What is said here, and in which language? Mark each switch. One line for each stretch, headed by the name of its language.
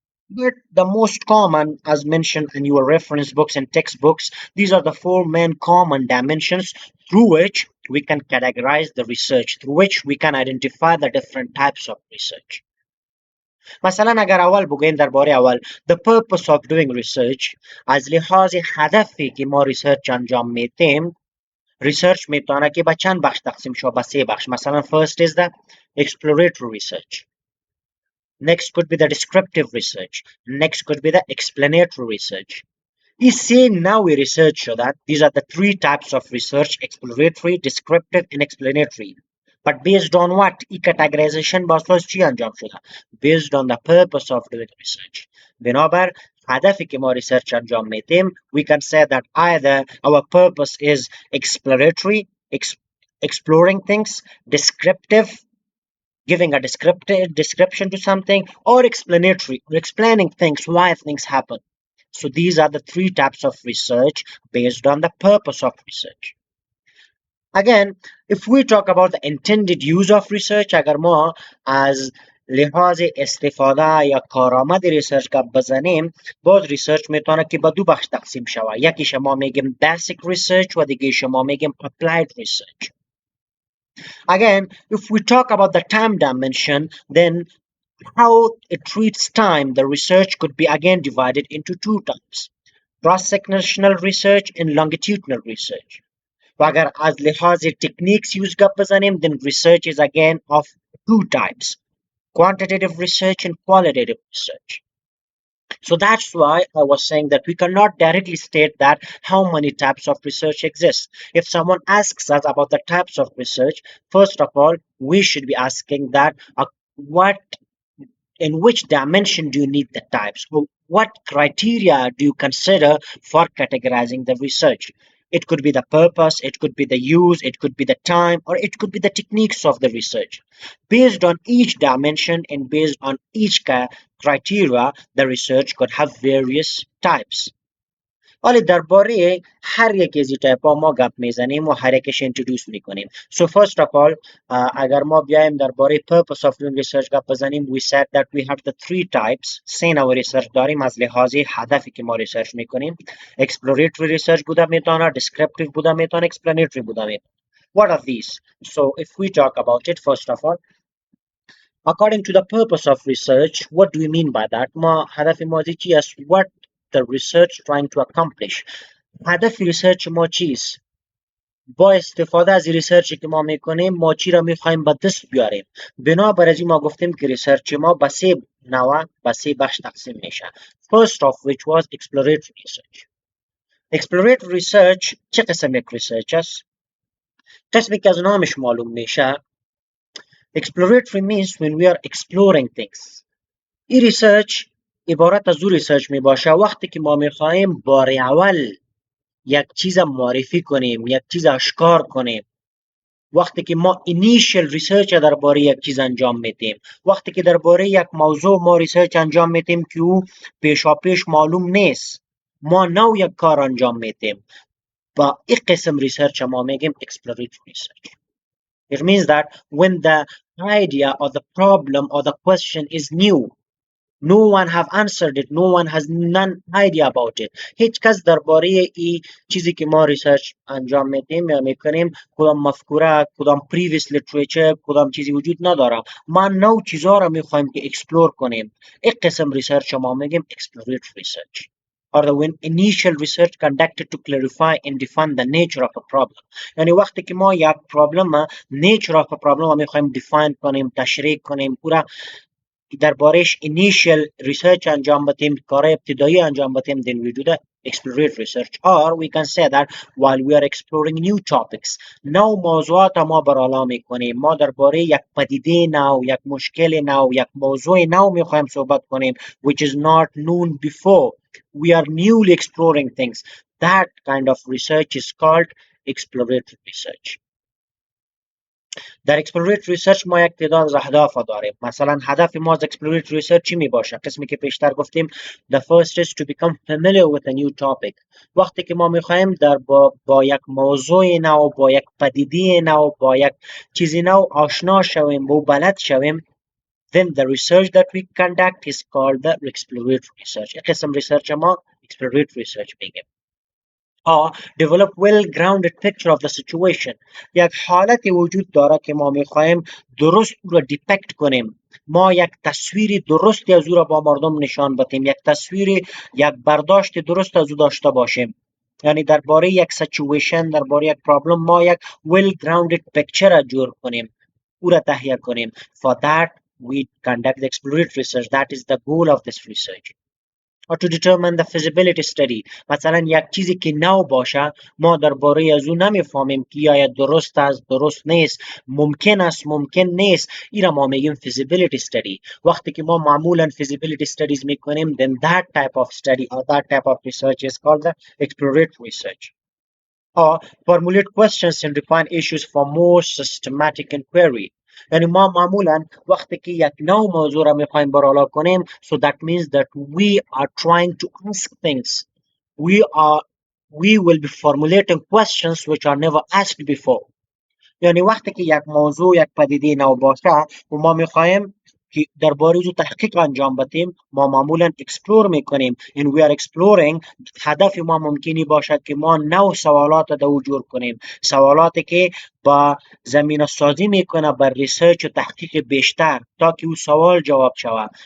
English: But the most common, as mentioned in your reference books and textbooks, these are the four main common dimensions through which we can categorize the research, through which we can identify the different types of research.
Persian: مثلا اگر اول بگویم درباره اول
English: the purpose of doing research،
Persian: از لحاظ هدفی که ما ریسرچ انجام میتیم، ریسرچ میتونه که به چند بخش تقسیم شود، به سه بخش.
English: مثلا first is the exploratory research, next could be the descriptive research, next could be the explanatory research.
Persian: Is سه نوع ریسرچ شدن.
English: These are the three types of research: exploratory, descriptive and explanatory. But based on what? ای categorization
Persian: با اساس چی انجام شده؟
English: Based on the purpose of doing research.
Persian: بنابر هدفی که ما ریسرچ انجام میتیم
English: we can say that either our purpose is exploratory, exploring things, descriptive, giving a descriptive description to something, or explanatory, explaining things, why things happen. So these are the three types of research based on the purpose of research. Again, if we talk about the intended use of research،
Persian: اگر ما از لحاظ استفاده یا کارآمد ریسرچ گپ بزنیم، باز ریسرچ میتونه که به دو بخش تقسیم شود. یکیش ما میگیم basic research و دیگهش ما میگیم applied research.
English: Again, if we talk about the time dimension, then how it treats time, the research could be again divided into two types: cross-sectional research and longitudinal research.
Persian: و اگر از لحاظ
English: techniques use
Persian: گپ بزنیم
English: then research is again of two types: quantitative research and qualitative research. So that's why I was saying that we cannot directly state that how many types of research exist. If someone asks us about the types of research, first of all we should be asking that what in which dimension do you need the types? What criteria do you consider for categorizing the research? It could be the purpose, it could be the use, it could be the time, or it could be the techniques of the research. Based on each dimension and based on each criteria, the research could have various types.
Persian: ولی درباره هر یک از این تایپ ها ما گپ میزنیم و هر یکش انترودوس میکنیم.
English: So first of all,
Persian: اگر ما بیایم درباره
English: purpose of doing research
Persian: گپ بزنیم,
English: we said that we have the three types.
Persian: سه نوع ریسرچ داریم از لحاظ هدفی که ما ریسرچ میکنیم. exploratory research بوده میتونه, descriptive بوده میتونه, explanatory بوده میتونه.
English: What are these? So if we talk about it, first of all, according to the purpose of research, what do we mean by that?
Persian: ما هدف ما چی است?
English: What the research trying to accomplish.
Persian: هدف ریسرچ ما چیست؟ با استفاده از ریسرچی که ما میکنیم ما چی را میخوایم به دست بیاریم. بنابر از این ما گفتیم که ریسرچ ما به سه نوع به سه بخش تقسیم میشه.
English: First of which was exploratory research.
Persian: Exploratory research چه قسم یک ریسرچ است؟ قسمی که از نامش معلوم میشه
English: exploratory means when we are exploring things.
Persian: این ریسرچ عبارت از او ریسرچ می باشه وقتی که ما میخواهیم بار اول یک چیز معرفی کنیم، یک چیز آشکار کنیم، وقتی که ما اینیشل ریسرچ درباره یک چیز انجام میدیم، وقتی که درباره یک موضوع ما ریسرچ انجام میدیم که او پیشاپیش معلوم نیست، ما نو یک کار انجام میدیم، با این قسم ریسرچ ما میگیم exploratory research.
English: It means that when the idea or the problem or the question is new, no one have answered it, no one has none idea about it.
Persian: هیچ کس درباره ای چیزی که ما ریسرچ انجام میدیم یا میکنیم کدام مفکوره، کدام previous literature، کدام چیزی وجود نداره. ما نو چیزا رو میخوایم که اکسپلور کنیم. یک قسم ریسرچ ما میگیم exploratory research
English: or the when initial research conducted to clarify and define the nature of a problem.
Persian: یعنی وقتی که ما یک پرابلم
English: nature of a problem
Persian: رو میخوایم define کنیم، تشریح کنیم، پورا دربارهش initial research انجام بدیم، کار ابتدایی انجام بدیم،
English: then we do the exploratory research. Or we can say that while we are exploring new topics،
Persian: نو موضوعات ما برالا میکنیم، ما درباره یک پدیده نو، یک مشکل نو، یک موضوع نو میخوایم صحبت کنیم
English: which is not known before. We are newly exploring things. That kind of research is called exploratory research.
Persian: در exploratory research ما یک تعداد از اهداف داریم. مثلا هدف ما از exploratory research چی می باشه؟ قسمی که پیشتر گفتیم
English: the first is to become familiar with a new topic.
Persian: وقتی که ما میخوایم در با یک موضوع نو، با یک پدیده نو، با یک چیزی نو آشنا شویم، با بلد شویم،
English: then the research that we conduct is called the exploratory research.
Persian: یک قسم ریسرچ ما exploratory research میگیم.
English: or develop well-grounded picture of the situation.
Persian: یک حالتی وجود داره که ما میخواهیم درست او را دیپکت کنیم، ما یک تصویری درستی از او را با مردم نشان بدیم، یک تصویری، یک برداشت درست از او داشته باشیم. یعنی درباره یک سچویشن، درباره یک پرابلم ما یک well-grounded picture را جور کنیم، او را تهیه کنیم.
English: For that we conduct the exploratory research. That is the goal of this research. Or to determine the feasibility study.
Persian: مثلا یک چیزی که نو باشه، ما درباره از او نمیفهمیم که یا درست است، درست نیست، ممکن است، ممکن نیست. این را ما میگیم feasibility study. وقتی که ما معمولا
English: feasibility studies
Persian: میکنیم
English: then that type of study or that type of research is called the exploratory research. Or formulate questions and define issues for more systematic inquiry.
Persian: یعنی ما معمولا وقتی که یک نوع موضوع را میخوایم برالا کنیم
English: so that means that we are trying to ask things. We will be formulating questions which are never asked before.
Persian: یعنی وقتی که یک موضوع، یک پدیده نو باشه و ما میخوایم که درباره او تحقیق انجام بدیم، ما معمولا اکسپلور میکنیم.
English: and we are exploring.
Persian: هدف ما ممکنی باشد که ما نو سوالات در او جور کنیم، سوالاتی که با زمینه سازی میکنه بر ریسرچ و تحقیق بیشتر تا که او سوال جواب شود.